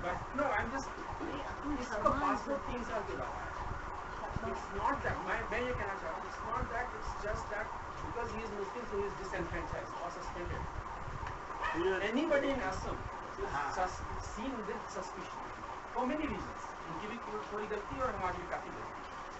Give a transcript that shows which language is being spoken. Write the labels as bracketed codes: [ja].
[en] But no, I'm just [hi] इसका passport 3 साल के बाद. [en] It's not that [hi] मैं ये कहना चाह रहा हूँ. [en] It's not that. It's just that because he is Muslim, so he is disenfranchised or suspended. Anybody in Assam is seen with suspicion for many reasons. [hi] उनकी भी थोड़ी गलती और हमारी भी काफी गलती.